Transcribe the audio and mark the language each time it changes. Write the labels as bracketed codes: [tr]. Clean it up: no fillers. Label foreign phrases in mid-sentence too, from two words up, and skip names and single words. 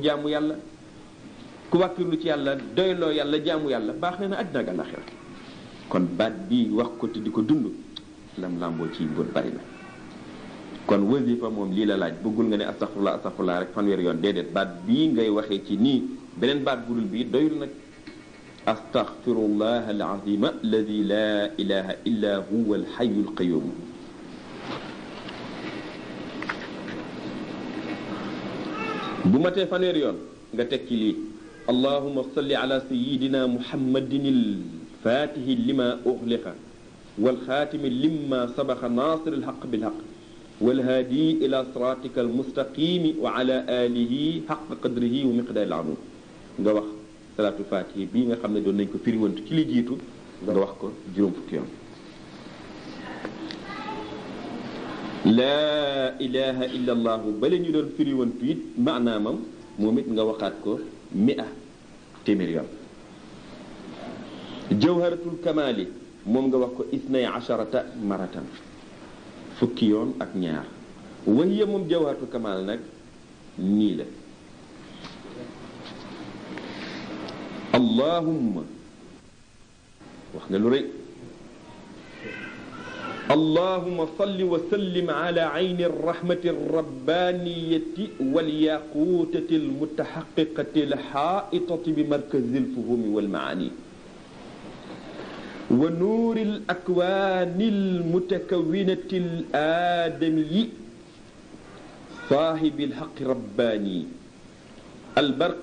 [wo] jaamu yàlla ku wàkkirlu ci yàlla doyloo yàlla jaamu yàlla baax na àddina ak àllaaxira kon baat bi wax ko te di ko dund lam làmboo ci mbóot bari na kon wasifa moom lii la laaj bëggul nga ne astaghfirullah rek fanweer yoon déedéet baat bii ngay waxee ci nii beneen baat budul bii doyul nag [ar] أستغفر الله العظيم الذي لا إله إلا هو الحي القيوم [wo] bu ma tee fanweer yoon nga teg ci lii [ar] اللهم صل على سيدنا محمد الفاتح لما أغلق والخاتم لما سبق ناصر الحق بالحق والهادي إلى صراطك المستقيم وعلى آله حق قدره ومقدار العظيم [wo] nga wax [ar] صلاة الفاتح [wo] bi nga xamne doon nañ ko firi wontu ci li jitu nga wax ko juroom fukki yoon [ar] لا إله إلا الله [wo] bale ñu doon firiwantu it maanaamam moom it nga waxaat ko 100 téeméer yoon. jawharatul kamaali moom nga wax ko 12 maratan fukki yoon ak ñaar. wahiya moom jawharatul kamaal nag nii la. allahumma wax nga lu rëy. [ar] اللهم صل وسلم على عين الرحمة الربانية والياقوتة المتحققة الحائطة بمركز الفهوم والمعاني ونور الأكوان المتكونة الآدمي صاحب الحق الرباني البرق